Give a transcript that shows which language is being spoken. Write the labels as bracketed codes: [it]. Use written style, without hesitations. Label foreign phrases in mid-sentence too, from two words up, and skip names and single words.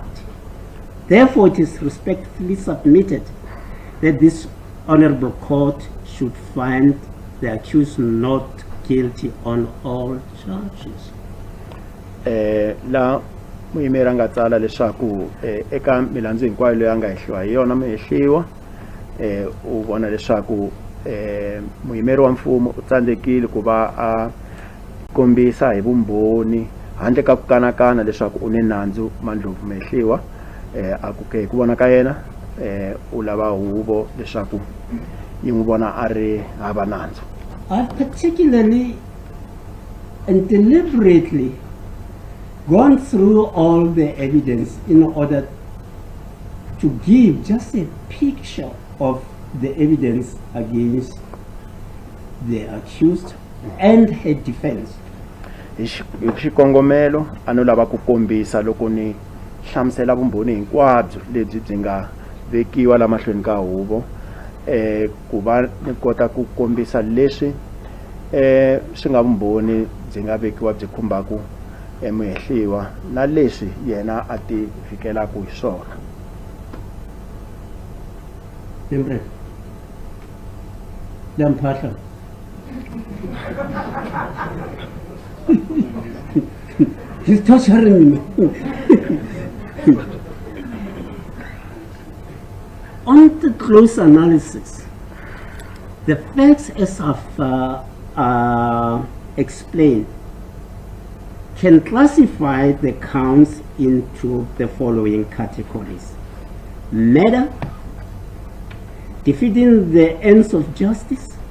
[en] Therefore, it is respectfully submitted that this honorable court should find the accused not guilty on all charges. [ts] La muyimeri nga tsala leswaku eka milandzu hinkwayo leyi nga hehliwa hi yona mehliwa u vona leswaku muyimeri wa mfumo u tsandzekile ku va a kombisa hi vumbhoni handle ka ku kanakana leswaku u ni nandzu mandlhovu mehliwa a ku ke hi ku vona ka yena u lava huvo leswaku yi n'wi vona a ri hava nandzu. [en] I particularly and deliberately gone through all the evidence in order to give just a picture of the evidence against the accused and her defense. [ts] Xikongomelo ano lava ku kombisa loko ni hlamusela vumbhoni hinkwabyo lebyi byi nga vekiwa la mahlweni ka huvo ku va ni kota ku kombisa leswi swi nga vumbhoni byi nga vekiwa byi khumbaku muyehliwa na leswi yena a ti fikelaku hi swona. [en] Remember, Lamphahla. He's torturing me. On the close analysis, the facts as I've explained can classify the counts into the following categories: murder, defeating the ends of justice,